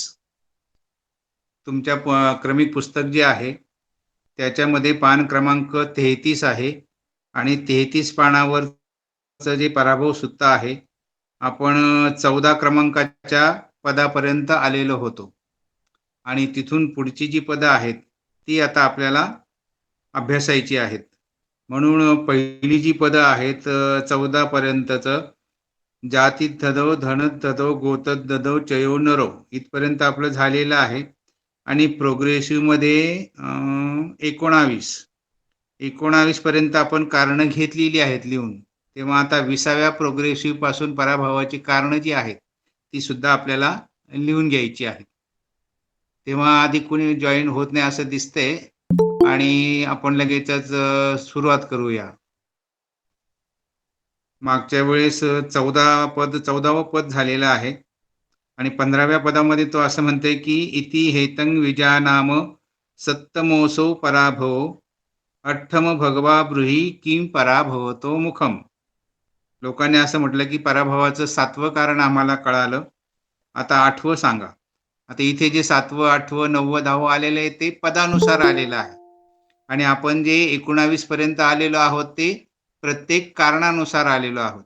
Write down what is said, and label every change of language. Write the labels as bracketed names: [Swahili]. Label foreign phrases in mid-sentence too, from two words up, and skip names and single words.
[Marathi] तुमच्या क्रमिक पुस्तक जे आहे त्याच्यामध्ये पान क्रमांक 33 आहे, आणि 33 पानावरचं जे पराभव सुत्त आहे, आपण 14 क्रमांकाच्या पदापर्यंत आलेलो होतो, आणि तिथून पुढची जी पदं आहेत ती आता आपल्याला अभ्यासायची आहेत. म्हणून पहिली जी पदं आहेत 14 पर्यंतचं, [Pali] जातीत धदो, धनत धदो, गोतत धदो, चयो नरो, [Marathi] इथपर्यंत आपलं झालेलं आहे. आणि प्रोग्रेसिव्ह मध्ये 19 पर्यंत आपण कारणं घेतलेली आहेत लिहून. तेव्हा आता 20व्या प्रोग्रेसिव्ह पासून पराभवाची कारणं जी आहेत ती सुद्धा आपल्याला लिहून घ्यायची आहेत. तेव्हा आधी कोणी जॉईन होत नाही असं दिसतंय, आणि आपण लगेचच सुरुवात करूया. मागच्या वेळेस 14वं पद झालेलं आहे, आणि 15व्या पदामध्ये तो असं म्हणतोय की [Pali] इति हेतं विजानाम सत्तमोसौ पराभव अठ्ठम भगवा ब्रूहि किं पराभवतो मुखम. [Marathi] लोकांनी असं म्हटलं की पराभवाचं 7वं कारण आम्हाला कळालं, आता 8वं सांगा. आता इथे जे 7वं, 8वं, 9वं, 10वं आलेलं आहे ते पदानुसार आलेलं आहे, आणि आपण जे 19 पर्यंत आलेलो आहोत ते प्रत्येक कारणानुसार आलेलो आहोत.